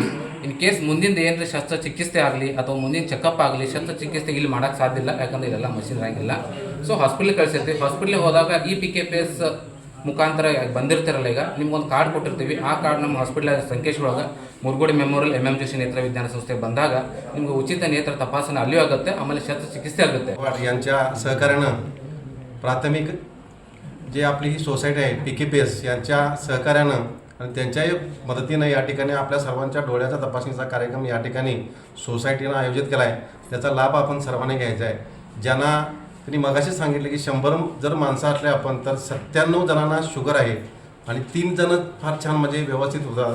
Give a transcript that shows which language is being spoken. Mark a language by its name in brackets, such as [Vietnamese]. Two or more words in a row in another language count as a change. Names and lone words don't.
[English] in case [Kannada] ಮುಂದಿನ ಏನಾದ್ರೆ ಶಸ್ತ್ರಚಿಕಿತ್ಸೆ ಆಗಲಿ ಅಥವಾ ಮುಂದಿನ ಚೆಕಪ್ ಆಗಲಿ ಶಸ್ತ್ರಚಿಕಿತ್ಸೆ ಇಲ್ಲಿ ಮಾಡೋಕ್ಕೆ ಸಾಧ್ಯ ಇಲ್ಲ, ಯಾಕಂದ್ರೆ ಇದೆಲ್ಲ ಮಷಿನ್ ಆಗಿಲ್ಲ. ಸೊ ಹಾಸ್ಪಿಟ್ಲಿಗೆ ಕಳಿಸಿರ್ತೀವಿ. ಹಾಸ್ಪಿಟ್ಲಿಗೆ ಹೋದಾಗ ಈ PKPS ಮುಖಾಂತರ ಬಂದಿರ್ತಿರಲ್ಲ, ಈಗ ನಿಮ್ಗೊಂದು ಕಾರ್ಡ್ ಕೊಟ್ಟಿರ್ತೀವಿ. ಆ ಕಾರ್ಡ್ ನಮ್ಮ ಹಾಸ್ಪಿಟಲ್ ಸಂಕೇಶ್ವರೊಳಗೆ ಮುರುಗೋಡಿ ಮೆಮೋರಿಯಲ್ MM ಜೋಶಿ ನೇತ್ರ ವಿಜ್ಞಾನ ಸಂಸ್ಥೆಗೆ ಬಂದಾಗ ನಿಮ್ಗೆ ಉಚಿತ ನೇತ್ರ ತಪಾಸಣೆ ಅಲ್ಲಿಯೂ ಆಗುತ್ತೆ, [Marathi] आम्हाला शस्त्रचिकित्सा आಗುತ್ತೆ. यांच्या सहकार्यानं प्राथमिक जे आपली ही सोसायटी आहे PKPS यांच्या सहकार्यानं आणि त्यांच्याही मदतीनं या ठिकाणी आपल्या सर्वांच्या डोळ्याचा तपासणीचा कार्यक्रम या ठिकाणी सोसायटीनं आयोजित केला आहे. त्याचा लाभ आपण सर्वांनी घ्यायचा आहे. ज्यांना त्यांनी मगाशी सांगितले की 100 जर माणसं असले आपण तर 97 जणांना शुगर आहे आणि 3 जण फार छान म्हणजे व्यवस्थित होतात.